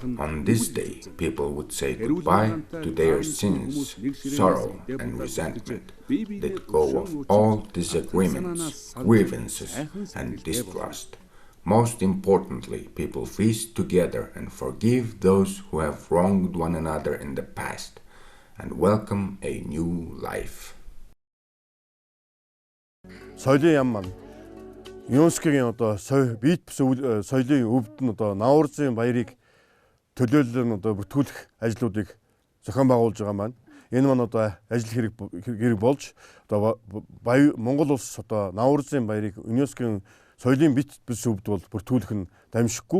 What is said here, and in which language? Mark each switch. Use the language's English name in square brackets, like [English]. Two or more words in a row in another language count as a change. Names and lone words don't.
[English] On this day, people would say goodbye to their sins, sorrow and resentment, let go of all disagreements, grievances and distrust. Most importantly, people feast together and forgive those who have wronged one another in the past, and welcome a new life. [Mongolian] Соёлын яам маань ЮНЕСКОгийн бит соёлын өвд нь Наврузын баярыг төлөөлөл бүртгүүлэх ажлуудыг зохион байгуулж байгаа маань энэ маань ажил хэрэг болж Монгол улс Наврузын баярыг ЮНЕСКОгийн соёлын бит өвд бол бүртгүүлэх нь дамжихгүй.